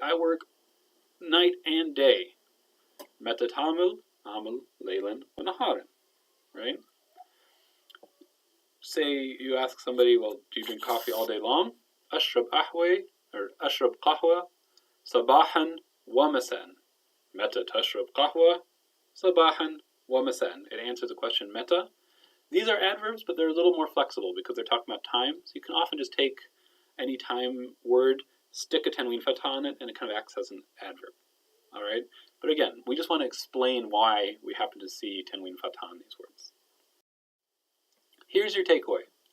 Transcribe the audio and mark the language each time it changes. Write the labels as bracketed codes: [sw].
[en] I work night and day. [ar] Meta tamil, amal laylan wa naharan, [en] right? Say you ask somebody, well, do you drink coffee all day long? [ar] Ashrab ahwe, [en] or [ar] ashrab qahwa, صباحا ومساء. متى تشرب قهوة؟ صباحا ومساء. [en] It answers the question meta. These are adverbs, but they're a little more flexible because they're talking about time. So you can often just take any time word, stick a tanwin fatha on it, and it kind of acts as an adverb. All right? But again, we just want to explain why we happen to see tanwin fatha on these words. Here's your takeaway.